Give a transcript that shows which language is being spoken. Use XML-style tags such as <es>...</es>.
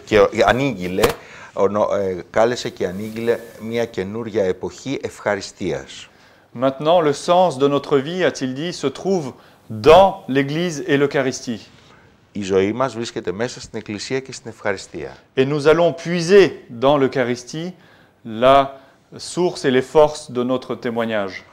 <el>Και ανήγγειλε, κάλεσε και ανήγγειλε μια καινούρια εποχή ευχαριστίας.</el> <fr>Maintenant, le sens de notre vie, a-t-il dit, se trouve dans l'Église et l'Eucharistie.</fr> <el>Η ζωή μας βρίσκεται μέσα στην Εκκλησία και στην ευχαριστία.</el> <fr>Et nous allons puiser dans l'Eucharistie la source et les forces de notre témoignage.</fr>